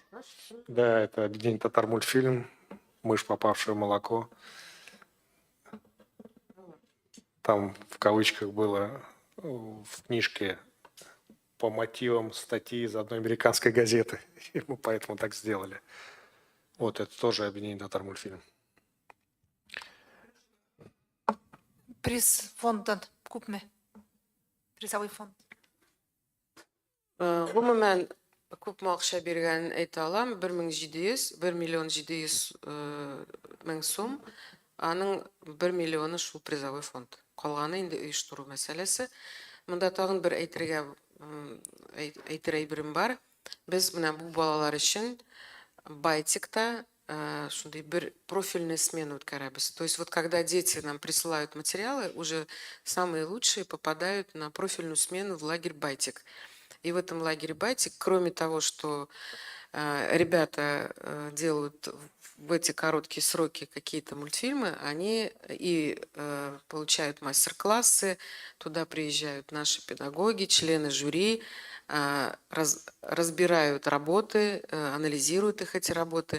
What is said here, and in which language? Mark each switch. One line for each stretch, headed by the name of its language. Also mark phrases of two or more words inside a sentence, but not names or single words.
Russian: Да, это «День татар-мультфильм», «Мышь, попавшая в молоко». Там в кавычках было в книжке по мотивам статьи из одной американской газеты. И мы поэтому так сделали. Вот это тоже объединение татар-мультфильм.
Tatar: Приз фондан күпме?
Russian: Призовой фонд.
Tatar: Гомумән күпме акча биргәнен әйтә алам. 1 миллион 700 мең сум. Аның 1 миллионы шул
Russian: призовой фонд.
Tatar: Калганы инде оештыру мәсьәләсе. Монда тагын бер әйтергә әйберем бар. Без менә бу балалар өчен Байтикта шундай бер
Russian: профильную смену
Tatar: үткәрәбез.
Russian: То есть вот когда дети нам присылают материалы, уже самые лучшие попадают на профильную смену в лагерь Байтик. И в этом лагере Байтик, кроме того, что ребята делают в эти короткие сроки какие-то мультфильмы, они и получают мастер-классы, туда приезжают наши педагоги, члены жюри, разбирают работы, анализируют их эти работы.